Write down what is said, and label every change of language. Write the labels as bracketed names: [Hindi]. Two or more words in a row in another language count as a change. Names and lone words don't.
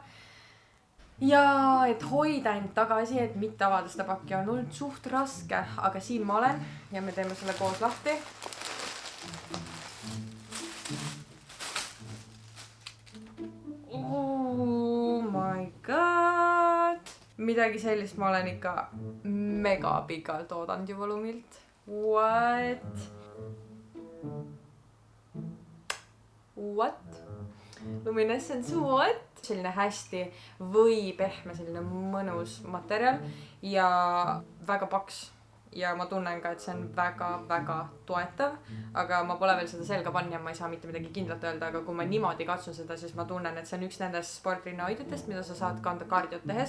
[Estonian] Ja et hoida end tagasi, et mitte avada seda pakki on olnud suht raske, aga siin ma olen ja me teeme selle koos lahti. Midagi sellist ma olen ikka mega pikalt oodanud juba Lumilt. [English] What? Luminescence, what? [Estonian] Selline hästi või pehme, selline mõnus materjal ja väga paks. Ja ma tunnen ka, et see on väga toetav, aga ma pole veel seda selga panna ja ma ei saa mitte midagi kindlalt öelda, aga kui ma niimoodi katsun seda, siis ma tunnen, et see on üks nendest sportrinnahoidjatest, mida sa saad kanda kardiot tehes.